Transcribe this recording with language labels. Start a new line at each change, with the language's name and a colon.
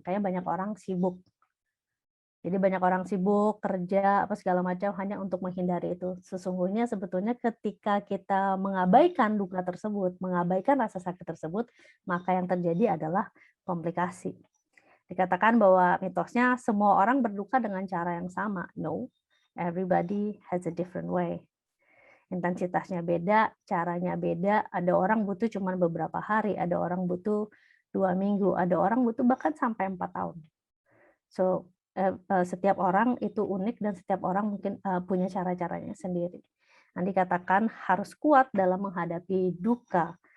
Indonesian: Kayak banyak orang sibuk. Jadi banyak orang sibuk, kerja, apa segala macam hanya untuk menghindari itu. Sesungguhnya sebetulnya ketika kita mengabaikan duka tersebut, mengabaikan rasa sakit tersebut, maka yang terjadi adalah komplikasi. Dikatakan bahwa mitosnya semua orang berduka dengan cara yang sama.
English: No, everybody has a different way.
Indonesian: Intensitasnya beda, caranya beda. Ada orang butuh cuma beberapa hari, ada orang butuh 2 minggu, ada orang butuh bahkan sampai 4 tahun. So, setiap orang itu unik dan setiap orang mungkin punya cara-caranya sendiri. Nanti katakan harus kuat dalam menghadapi duka.